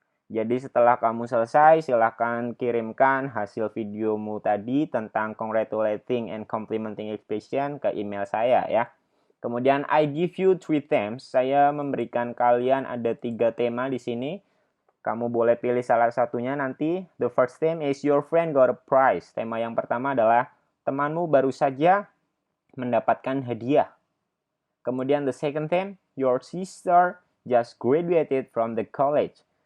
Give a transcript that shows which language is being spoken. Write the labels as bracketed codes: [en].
[id] Jadi setelah kamu selesai, silahkan kirimkan hasil videomu tadi tentang congratulating and complimenting expression ke email saya ya. Kemudian [en] I give you 3 themes. [id] Saya memberikan kalian ada 3 tema di sini. Kamu boleh pilih salah satunya nanti. [en] The first theme is your friend got a prize. [id] Tema yang pertama adalah temanmu baru saja mendapatkan hadiah. [en] Kemudian the second theme, your sister just graduated from the college.